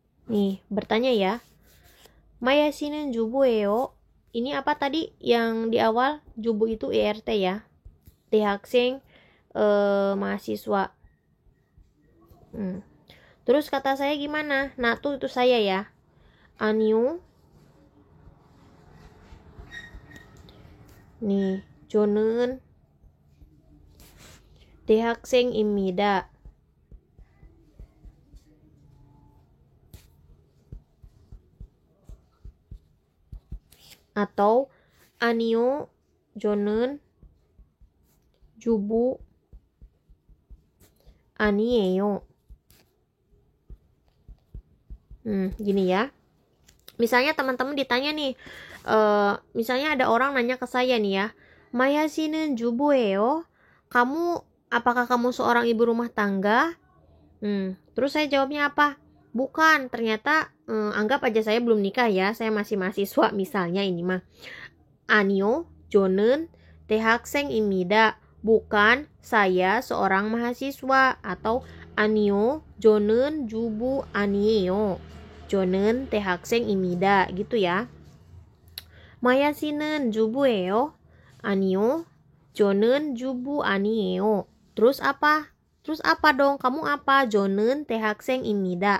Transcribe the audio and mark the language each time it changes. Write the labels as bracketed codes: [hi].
[id] nih, bertanya ya. [ko] Maya Sinen 주부예요. [id] Ini apa tadi yang di awal? Jubu itu ERT ya. [ko] 대학생 mahasiswa. [id] Terus kata saya gimana? Nah, tuh itu saya ya. [ko] 아니요. nih, 저는 대학생입니다. atau 아니요, 저는 주부 아니에요. [id] Gini ya. Misalnya teman-teman ditanya nih, misalnya ada orang nanya ke saya nih ya, [ko] Maya 씨는 주부예요? [id] Apakah kamu seorang ibu rumah tangga? Terus saya jawabnya apa? Bukan, ternyata anggap aja saya belum nikah ya, saya masih mahasiswa misalnya ini mah. [ko] 아니요, 저는 대학생입니다. [id] Bukan, saya seorang mahasiswa. [ko] Atau 아니요, 저는 주부 아니에요. 저는 대학생입니다. [id] Gitu ya. [ko] 마야 씨는 주부예요? 아니요, 저는 주부 아니에요. [id] Terus apa? Terus apa dong? Kamu apa? [ko] 저는 대학생입니다.